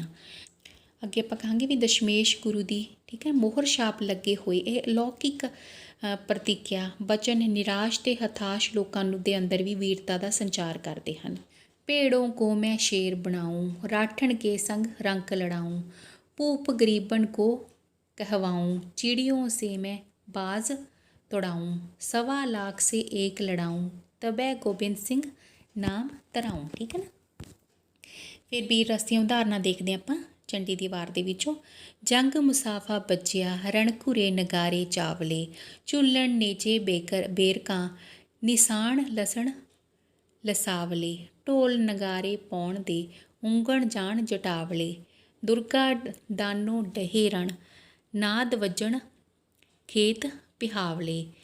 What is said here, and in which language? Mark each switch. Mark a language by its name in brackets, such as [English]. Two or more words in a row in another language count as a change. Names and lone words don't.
[Punjabi] ਅੱਗੇ ਆਪਾਂ ਕਹਾਂਗੇ ਵੀ ਦਸ਼ਮੇਸ਼ ਗੁਰੂ ਦੀ ਠੀਕ ਹੈ ਮੋਹਰ ਛਾਪ ਲੱਗੇ ਹੋਏ ਇਹ ਅਲੌਕਿਕ ਪ੍ਰਤੀਕਿਆ ਬਚਨ ਨਿਰਾਸ਼ ਤੇ ਹਤਾਸ਼ ਲੋਕਾਂ ਨੂੰ ਦੇ ਅੰਦਰ ਵੀ ਵੀਰਤਾ ਦਾ ਸੰਚਾਰ ਕਰਦੇ ਹਨ। [Hindi] भेड़ों को मैं शेर बनाऊँ, राठन के संग रंक लड़ाऊँ, भूप गरीबन को कहवाऊँ, चिड़ियों से मैं बाज तोड़ाऊँ, 1.25 लाख से एक लड़ाऊँ, तबै गोबिंद सिंह नाम धराऊँ। [Punjabi] ਠੀਕ ਹੈ ਨਾ, ਫਿਰ ਵੀਰ ਰਸ ਦੀਆਂ ਉਦਾਹਰਨਾਂ ਦੇਖਦੇ ਹਾਂ ਆਪਾਂ ਚੰਡੀ ਦੀ ਵਾਰ ਦੇ ਵਿੱਚੋਂ। ਜੰਗ ਮੁਸਾਫਾ ਬੱਜਿਆ, ਰਣ ਘੁਰੇ ਨਗਾਰੇ ਚਾਵਲੇ, ਝੁੱਲਣ ਨੇਜੇ ਬੇਰਕਾਂ, ਨਿਸ਼ਾਨ ਲਸਣ ਲਸਾਵਲੇ, ਢੋਲ ਨਗਾਰੇ ਪਾਉਣ ਦੇ ਉਂਗਣ ਜਾਣ ਜਟਾਵਲੇ, ਦੁਰਗਾ ਦਾਨੋ ਡਹੇ ਰਣ, ਨਾਦ ਵੱਜਣ ਖੇਤ ਪਿਹਾਵਲੇ,